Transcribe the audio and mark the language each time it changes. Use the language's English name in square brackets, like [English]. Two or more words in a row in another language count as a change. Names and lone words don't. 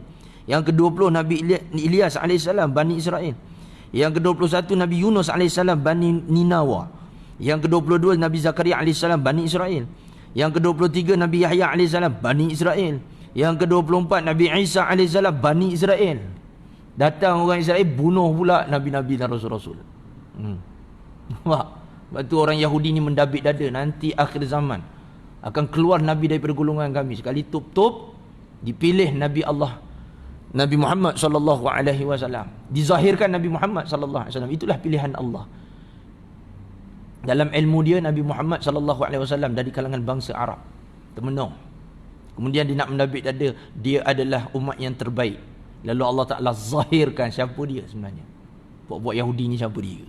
[Malay] Yang ke-20 Nabi Ilyas AS, Bani Israel. Yang ke-21 Nabi Yunus AS, Bani Ninawa. Yang ke-22 Nabi Zakaria AS, Bani Israel. Yang ke-23 Nabi Yahya AS, Bani Israel. Yang ke-24 Nabi Isa AS, Bani Israel. Datang orang Israel bunuh pula Nabi-Nabi dan Rasul-Rasul. Sebab tu orang Yahudi ni mendabik dada, nanti akhir zaman akan keluar Nabi daripada golongan kami. Sekali tup-tup dipilih Nabi Allah, Nabi Muhammad [Arabic] sallallahu alaihi wasallam. [Malay] Dizahirkan Nabi Muhammad [Arabic] sallallahu alaihi wasallam. [Malay] Itulah pilihan Allah. Dalam ilmu dia Nabi Muhammad [Arabic] sallallahu alaihi wasallam [Malay] dari kalangan bangsa Arab. Termenung. Kemudian dia nak mendabik dada, dia adalah umat yang terbaik. Lalu Allah Taala zahirkan siapa dia sebenarnya. Buat Yahudi ni siapa dia?